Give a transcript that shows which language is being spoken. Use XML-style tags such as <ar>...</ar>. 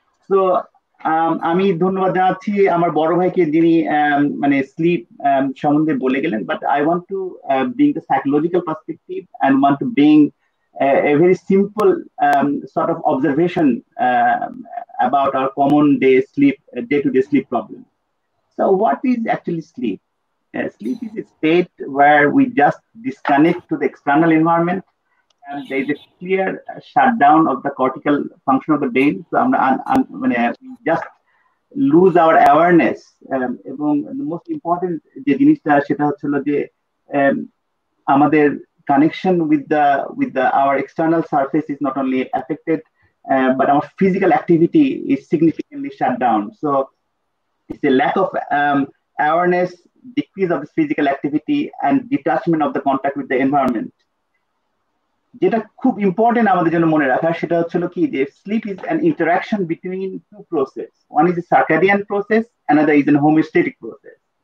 <bn>তো আমি ধন্যবাদ জানাচ্ছি আমার বড় ভাইকে, যিনি মানে স্লিপ সম্বন্ধে বলে গেলেন,</bn> <en>But I want to bring the psychological perspective and want to bring a very simple sort of observation about our common day-to-day sleep problem. So what is actually sleep? Sleep is a state where we just disconnect to the external environment, and there is a clear shutdown of the cortical function of the brain. So we just lose our awareness. এবং the most important</en> <bn>যে জিনিসটা সেটা হচ্ছে যে আমাদের</bn> <en>connection with our external surface is not only affected, but our physical activity is significantly shut down. So it's a lack of awareness, decrease of the physical activity, and detachment of the contact with the environment.</en> <bn>যেটা খুব important আমাদের জন্য মনে রাখা সেটা হচ্ছে কি যে</bn> <en>Sleep is an interaction between two process. One is a circadian process, another is an homeostatic process.</en>